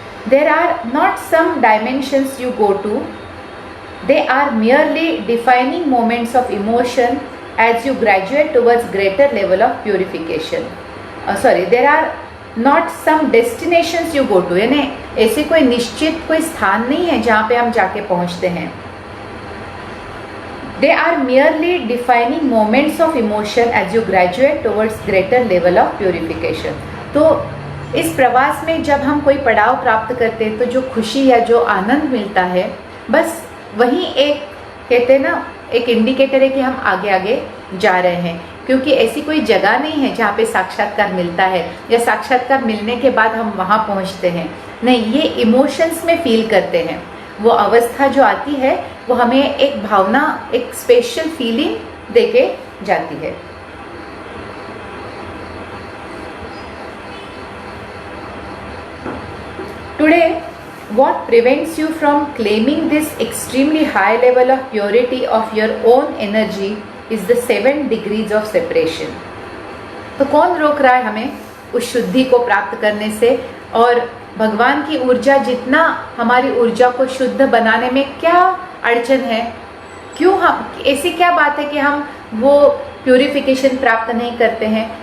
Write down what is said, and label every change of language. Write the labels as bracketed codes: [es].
[en] There are not some dimensions you go to. They are merely defining moments of emotion as you graduate towards greater level of purification. There are not some destinations you go to. [hi] यानी ऐसे कोई निश्चित कोई स्थान नहीं है जहाँ पे हम जाके पहुँचते हैं। [en] They are merely defining moments of emotion as you graduate towards greater level of purification. [hi] तो इस प्रवास में जब हम कोई पड़ाव प्राप्त करते हैं तो जो खुशी या जो आनंद मिलता है, बस वही एक कहते हैं ना, एक इंडिकेटर है कि हम आगे आगे जा रहे हैं। क्योंकि ऐसी कोई जगह नहीं है जहाँ पे साक्षात्कार मिलता है या साक्षात्कार मिलने के बाद हम वहाँ पहुँचते हैं। नहीं, ये इमोशंस में फील करते हैं। वो अवस्था जो आती है वो हमें एक भावना, एक स्पेशल फीलिंग देके जाती है। [en] Today, what prevents you from claiming this extremely high level of purity of your own energy is the 7 degrees of separation. [hi] तो कौन रोक रहा है हमें उस शुद्धि को प्राप्त करने से? और भगवान की ऊर्जा, जितना हमारी ऊर्जा को शुद्ध बनाने में क्या अड़चन है? क्यों हम, ऐसी क्या बात है कि हम वो प्यूरिफिकेशन प्राप्त नहीं करते हैं?